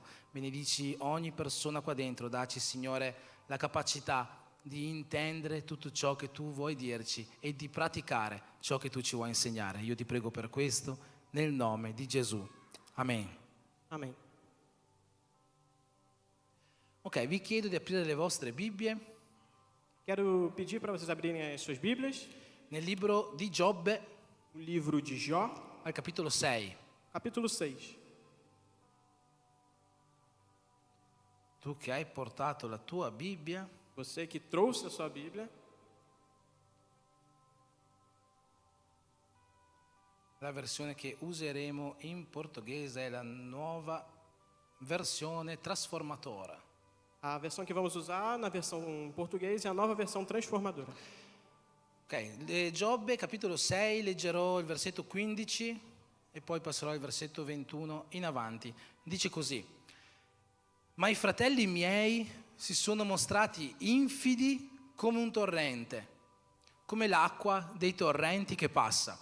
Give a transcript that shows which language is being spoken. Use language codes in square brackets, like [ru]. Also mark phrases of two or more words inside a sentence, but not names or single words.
[it] Benedici ogni persona qua dentro, dacci, Signore, la capacità di intendere tutto ciò che tu vuoi dirci e di praticare ciò che tu ci vuoi insegnare. Io ti prego per questo, nel nome di Gesù. Amen. [pt] Amém. [it] Ok, vi chiedo di aprire le vostre Bibbie [pt] Quero pedir para vocês abrirem as suas Bíblias [it] nel libro di Giobbe [pt] no livro de Jó, [it] al capitolo 6. [pt] capítulo 6. [it] Tu che hai portato la tua Bibbia, [pt] Você que trouxe a sua Bíblia, [it] la versione che useremo in portoghese è la nuova versione trasformatora. [pt] a versão que vamos usar na versão em português é a nova versão transformadora. [it] Ok, Giobbe capitolo 6, leggerò il versetto 15 e poi passerò al versetto 21 in avanti. Dice così: ma i fratelli miei si sono mostrati infidi come un torrente, come l'acqua dei torrenti che passa.